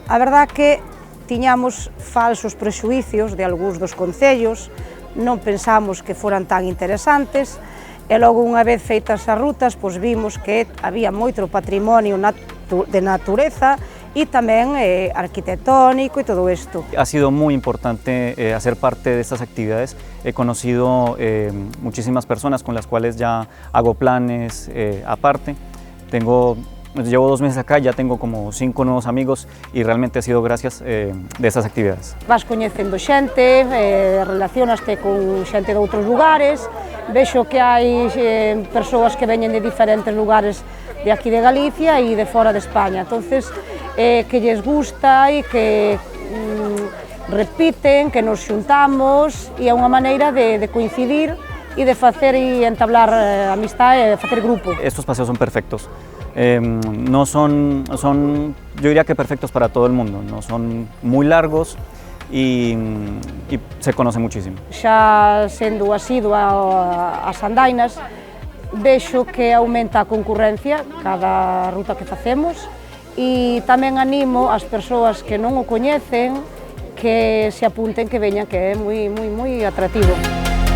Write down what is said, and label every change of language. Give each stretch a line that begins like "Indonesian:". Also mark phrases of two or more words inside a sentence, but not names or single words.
Galician: A verdad que tiñamos falsos prexuicios de algúns dos concellos, non pensamos que foran tan interesantes, e logo unha vez feitas as rutas, pois vimos que había moito patrimonio de natureza
Spanish: y también arquitectónico y todo esto. Ha sido muy importante hacer parte de estas actividades. He conocido muchísimas personas con las cuales ya hago planes aparte. Llevo 2 meses acá, ya tengo como 5 nuevos amigos y realmente ha sido gracias de estas actividades.
Galician: Vas coñecendo xente, relacionaste con xente de outros lugares, vexo que hai persoas que veñen de diferentes lugares de aquí de Galicia e de fora de España, entonces que lles gusta e que repiten, que nos xuntamos e é unha maneira de coincidir e de facer e entablar amistad e facer grupo.
Spanish: Estos paseos son perfectos, no son, yo diría que perfectos para todo el mundo, no son muy largos y se conoce muchísimo.
Galician: Xa sendo asidua ás andainas, vexo que aumenta a concurrencia cada ruta que facemos e tamén animo as persoas que non o coñecen que se apunten, que veñan, que é moi atractivo.